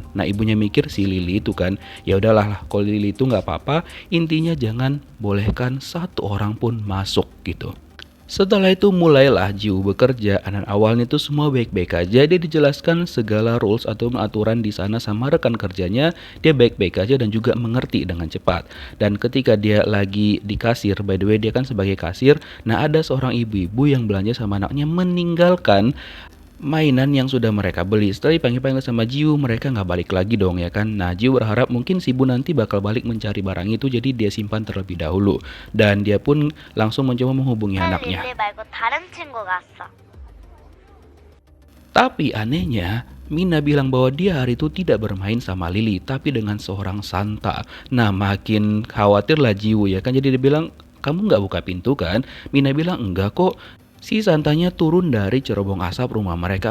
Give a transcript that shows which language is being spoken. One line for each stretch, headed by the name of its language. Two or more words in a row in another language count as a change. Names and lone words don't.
Indonesian: Nah ibunya mikir si Lily itu kan, ya udahlah kalau Lily itu nggak apa-apa, intinya jangan bolehkan satu orang pun masuk gitu. Setelah itu mulailah Jiwoo bekerja, dan awalnya itu semua baik-baik aja. Dia dijelaskan segala rules atau aturan di sana sama rekan kerjanya, dia baik-baik aja dan juga mengerti dengan cepat. Dan ketika dia lagi di kasir,
English: by the way
Indonesian: dia kan sebagai kasir, nah ada seorang ibu-ibu yang belanja sama anaknya meninggalkan mainan yang sudah mereka beli. Setelah dipanggil-panggil sama Jiwoo, mereka nggak balik lagi dong ya kan. Nah Jiwoo berharap mungkin si ibu nanti bakal balik mencari barang itu, jadi dia simpan terlebih dahulu. Dan dia pun langsung mencoba menghubungi anaknya.
Korean: 릴리 말고 다른 친구 갔어.
Indonesian: Tapi anehnya Mina bilang bahwa dia hari itu tidak bermain sama Lily, tapi dengan seorang Santa. Nah makin khawatir lah Jiwoo ya kan, jadi dia bilang kamu nggak buka pintu kan? Mina bilang enggak kok. Si Santanya turun dari cerobong asap rumah mereka.